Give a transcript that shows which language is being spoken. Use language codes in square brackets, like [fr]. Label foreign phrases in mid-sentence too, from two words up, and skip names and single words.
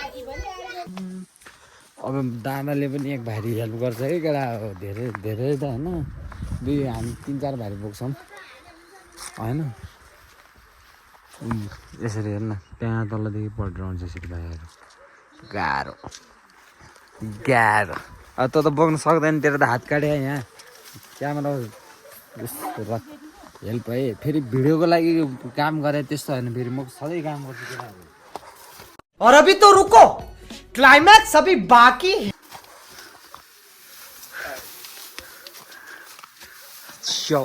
[ne] अब दादाले पनि एक भारी हेल्प गर्छ है केटा धेरै धेरै त होइन हामी 3-4 भारी बोक्छौँ होइन यसरी हेर्न त्यहाँ तलदेखि पढ्राउँछ यसरी भाइहरू गाह्रो गाह्रो अब त बोक्नु सक्दैन तेरो त हात काट्यो यहाँ क्यामेरा हेल्प है फेरि भिडियोको लागि काम गरे त्यस्तो होइन फेरि म सधैँ काम गर्छु केटाहरू [hi] और अभी तो रुको क्लाइमैक्स अभी बाकी है [en] Show.